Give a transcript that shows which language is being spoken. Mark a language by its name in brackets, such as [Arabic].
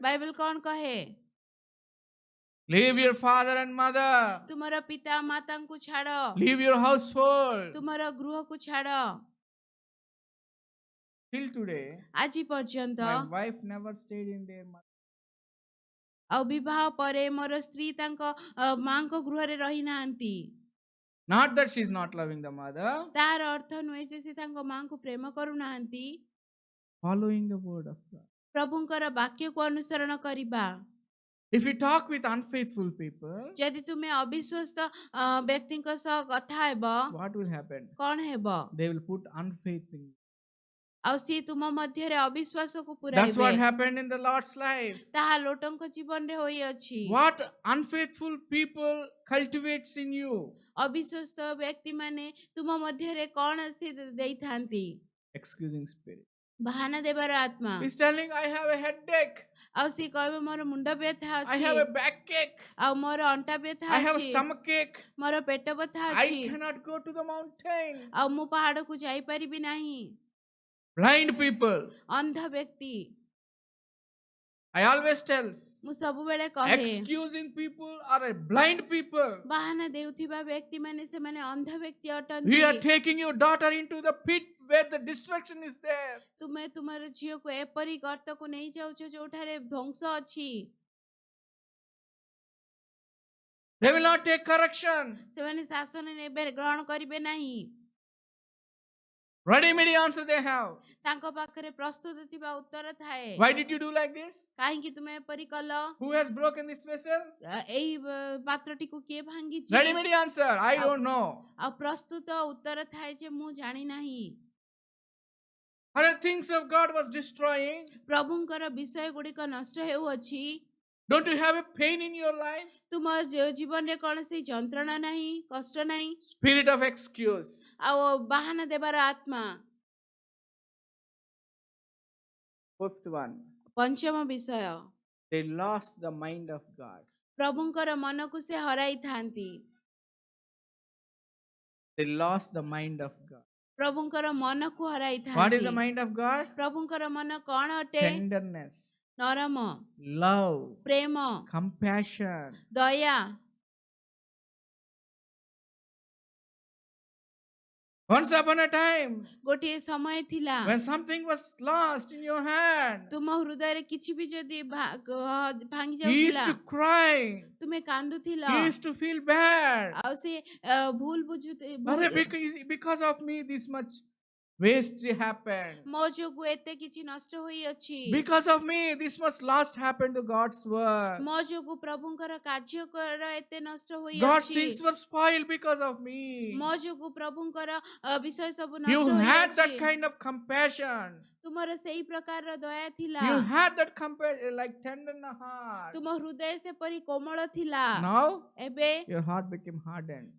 [Odia] Bible କଣ କହେ? [English] Leave your father and mother. [Odia] ତୁମର ପିତା ମାତାଙ୍କୁ ଛାଡ଼, [English] Leave your household. [Odia] ତୁମର ଗୃହକୁ ଛାଡ଼। [English] Till today, [Odia] ଆଜି ପର୍ଯ୍ୟନ୍ତ [English] my wife never stayed in their mother. [Odia] ଆଉ ବିବାହ ପରେ ମୋର ସ୍ତ୍ରୀ ତାଙ୍କ ମାଙ୍କ ଗୃହରେ ରହିନାହାନ୍ତି। [English] Not that she is not loving the mother. [Odia] ତାହାର ଅର୍ଥ ନୁହେଁ ଯେ ସେ ତାଙ୍କ ମାଙ୍କୁ ପ୍ରେମ କରୁନାହାନ୍ତି। [English] Following the word of God. [Odia] ପ୍ରଭୁଙ୍କର ବାକ୍ୟକୁ ଅନୁସରଣ କରିବା। [English] If you talk with unfaithful people, [Odia] ଯଦି ତୁମେ ଅବିଶ୍ୱସ୍ତ ବ୍ୟକ୍ତିଙ୍କ ସହ କଥା ହେବ, [English] what will happen? [Odia] କଣ ହେବ? [English] They will put unfaith in you. [Odia] ଆଉ ସିଏ ତୁମ ମଧ୍ୟରେ ଅବିଶ୍ୱାସକୁ [English] That's what [Odia] ପୁରାଇବେ। [English] happened in the Lord's life. [Odia] ତାହା ଲୋଟଙ୍କ ଜୀବନରେ ହୋଇଅଛି। [English] What unfaithful people cultivates in you? [Odia] ଅବିଶ୍ୱସ୍ତ ବ୍ୟକ୍ତିମାନେ ତୁମ ମଧ୍ୟରେ କଣ ସେ ଦେଇଥାନ୍ତି? [English] Excusing spirit. [Odia] ବାହାନା ଦେବାର ଆତ୍ମା। [English] He's telling, I have a headache. [Odia] ଆଉ ସିଏ କହିବ ମୋର ମୁଣ୍ଡ ବ୍ୟଥା [English] I [Odia] ଅଛି, [English] have a backache. [Odia] ଆଉ ମୋର ଅଣ୍ଟା ବ୍ୟଥା [English] I have a [Odia] ଅଛି, [English] stomach ache. [Odia] ମୋର ପେଟ ବଥା [English] I [Odia] ଅଛି, [English] cannot go to the mountain. [Odia] ଆଉ ମୁଁ ପାହାଡକୁ ଯାଇପାରିବି ନାହିଁ। [English] Blind people. [Odia] ଅନ୍ଧ ବ୍ୟକ୍ତି। [English] I always tells, [Odia] ମୁଁ ସବୁବେଳେ କହେ [English] excusing people are a blind people. [Odia] ବାହାନା ଦେଉଥିବା ବ୍ୟକ୍ତିମାନେ ସେମାନେ ଅନ୍ଧ ବ୍ୟକ୍ତି [English] We [Odia] ଅଟନ୍ତି। [English] are taking your daughter into the pit where the destruction is there. [Odia] ତୁମେ ତୁମର ଝିଅକୁ ଏପରି ଗର୍ତ୍ତକୁ ନେଇ ଯାଉଛ ଯୋଉଠାରେ ଧ୍ୱଂସ ଅଛି। [English] They will not take correction. [Odia] ସେମାନେ ଶାସନ ନେବେ, ଗ୍ରହଣ କରିବେ ନାହିଁ। [English] Ready-made answer they have. [Odia] ତାଙ୍କ ପାଖରେ ପ୍ରସ୍ତୁତ ଥିବା ଉତ୍ତର ଥାଏ। [English] Why did you do like this? [Odia] କାହିଁକି ତୁମେ ଏପରି କଲ? [English] Who has broken this vessel? [Odia] ଏଇ ପାତ୍ରଟିକୁ କିଏ ଭାଙ୍ଗିଛି? [English] Ready-made answer, I don't know. [Odia] ଆଉ ପ୍ରସ୍ତୁତ ଉତ୍ତର ଥାଏ ଯେ ମୁଁ ଜାଣି ନାହିଁ। [English] Other things of God was destroying. [Odia] ପ୍ରଭୁଙ୍କର ବିଷୟ ଗୁଡ଼ିକ ନଷ୍ଟ ହେଉଅଛି। [English] Don't you have a pain in your life? [Odia] ତୁମ ଜୀବନରେ କୌଣସି ଯନ୍ତ୍ରଣା ନାହିଁ, କଷ୍ଟ ନାହିଁ, [English] Spirit of excuse. [Odia] ଆଉ ବାହାନା ଦେବାର ଆତ୍ମା। [English] Fifth one, [Odia] ପଞ୍ଚମ ବିଷୟ, [English] they lost the mind of God. [Odia] ପ୍ରଭୁଙ୍କର ମନକୁ ସେ ହରାଇଥାନ୍ତି। [English] They lost the mind of God. [Odia] ପ୍ରଭୁଙ୍କର ମନକୁ [English] What is [Odia] ହରାଇଥାନ୍ତି। [English] the mind of God? [Odia] ପ୍ରଭୁଙ୍କର ମନ କଣ ଅଟେ? [English] Tenderness, [Odia] ନରମ, [English] love, [Odia] Prem, [English] compassion. [Odia] Daya. [English] Once upon a time, [Odia] ଗୋଟିଏ ସମୟ ଥିଲା [English] when something was lost in your hand, [Odia] ତୁମ ହୃଦୟରେ କିଛି ବି ଯଦି ଭାଙ୍ଗି [English] you used [Odia] ଯାଉଥିଲା, [English] to cry. [Odia] ତୁମେ କାନ୍ଦୁଥିଲ, [English] You used to feel bad. [Odia] ଆଉ ସେ ଭୁଲ [English] Because of me, this much waste happened. [Odia] ମୋ ଯୋଗୁ ଏତେ କିଛି ନଷ୍ଟ ହୋଇଅଛି, [English] Because of me, this much lost happened to God's word. [Odia] ମୋ ଯୋଗୁ ପ୍ରଭୁଙ୍କର କାର୍ଯ୍ୟକର ଏତେ ନଷ୍ଟ [English] God's [Odia] ହୋଇଅଛି, [English] things were spoiled because of me. [Odia] ମୋ ଯୋଗୁ ପ୍ରଭୁଙ୍କର ବିଷୟ ସବୁ [English] You [Odia] ନଷ୍ଟ [English] had that [Odia] ହୋଇଅଛି। [English] kind of compassion. [Odia] ତୁମର ସେଇ ପ୍ରକାରର ଦୟା ଥିଲା, [English] You had that like tender in the heart. [Odia] ତୁମ ହୃଦୟ ସେପରି କୋମଳ ଥିଲା। [English] Now, [Odia] ଏବେ [English] your heart became hardened.